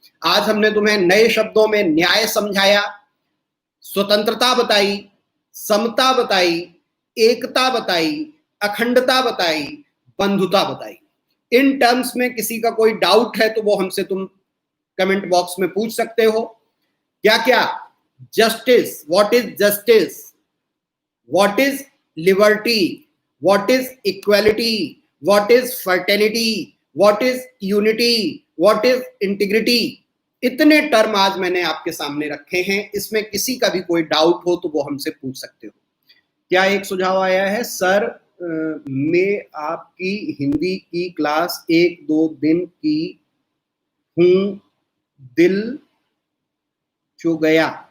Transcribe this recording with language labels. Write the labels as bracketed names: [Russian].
[Hindi] आज हमने तुम्हें नए शब्दों में न्याय समझाया, स्वतंत्रता बताई, समता बताई, एकता बताई, अखंडता बताई, बंधुता बताई। इन टर्म्स में किसी का कोई डाउट है तो वो हमसे तुम कमेंट बॉक्स में पूछ सकते हो। क्या क्या? [English] Justice, what is justice, what is liberty, what is equality, what is fraternity, what is unity, what is integrity। [Hindi] इतने टर्म आज मैंने आपके सामने रखे हैं, इसमें किसी का भी कोई डाउट हो तो वो हमसे पूछ सकते हो। क्या एक सुझाव आया है, सर मैं आपकी हिंदी की क्लास 1-2 दिन की हूं, दिल चो गया।